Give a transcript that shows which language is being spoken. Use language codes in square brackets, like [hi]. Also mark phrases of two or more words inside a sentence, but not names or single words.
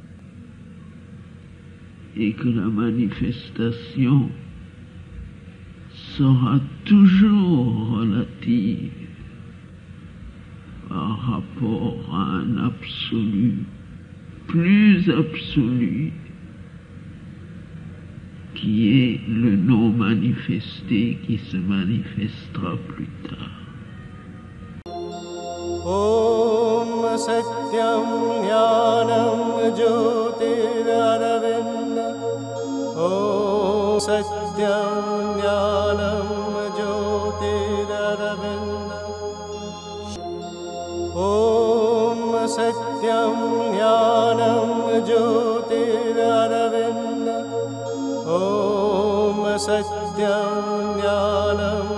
[fr] et que la manifestation sera toujours relative par rapport à un absolu plus absolu qui est le non manifesté qui se manifestera plus tard. [sa] ॐ सत्यं ज्ञानं ज्योतिररविन्द ॐ सत्यं ज्ञानं ज्योतिररविन्द Om सत्यं ज्ञानं ज्योतिररविन्द ॐ सत्यं ज्ञानं